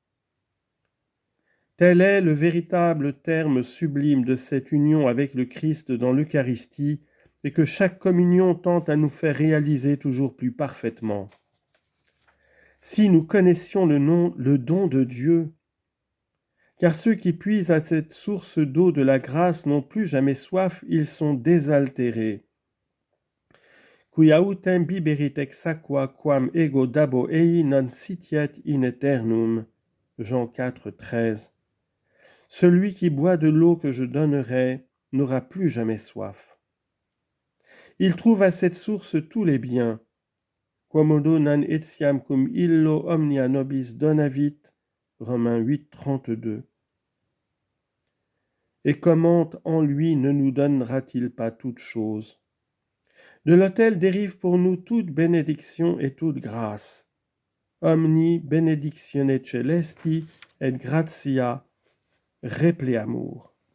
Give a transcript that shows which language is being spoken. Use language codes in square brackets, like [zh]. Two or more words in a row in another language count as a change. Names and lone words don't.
[fr] Tel est le véritable terme sublime de cette union avec le Christ dans l'Eucharistie, et que chaque communion tente à nous faire réaliser toujours plus parfaitement. Si nous connaissions le don de Dieu, car ceux qui puisent à cette source d'eau de la grâce n'ont plus jamais soif, ils sont désaltérés. [la] Qui autem biberit ex aqua quam ego dabo ei non sitiet in aeternum. [fr] Jean 4, 13. Celui qui boit de l'eau que je donnerai n'aura plus jamais soif. Il trouve à cette source tous les biens. [la] Quomodo nan etiam cum illo omnia nobis donavit, [fr] Romains 8, 32. Et comment en lui ne nous donnera-t-il pas toutes choses? De l'autel dérive pour nous toute bénédiction et toute grâce. [la] Omni benedictione celesti et gratia repleamur.